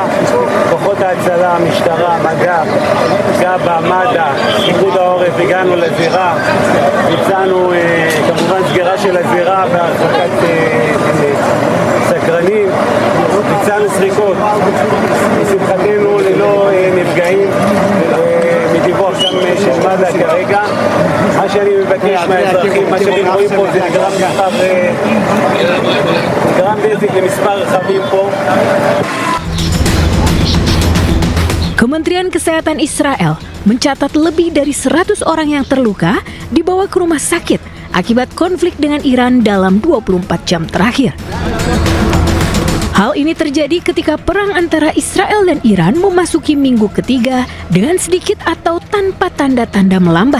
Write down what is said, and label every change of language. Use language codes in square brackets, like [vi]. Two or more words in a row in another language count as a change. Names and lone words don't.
[he] כוחות ההצלה, המשטרה, מג"ב, גב"א, מד"א, פיקוד העורף, הגענו לזירה, ביצענו כמובן סגירה של הזירה והרחקת סקרנים, ביצענו סריקות, לשמחתנו ללא נפגעים מדיווח גם של מד"א כרגע. מה שאני מבקש מהאזרחים, מה שאתם רואים פה זה גרם נזק למספר רכבים פה. [id] Kementerian Kesehatan Israel mencatat lebih dari 100 orang yang terluka dibawa ke rumah sakit akibat konflik dengan Iran dalam 24 jam terakhir. Hal ini terjadi ketika perang antara Israel dan Iran memasuki minggu ketiga dengan sedikit atau tanpa tanda-tanda melambat.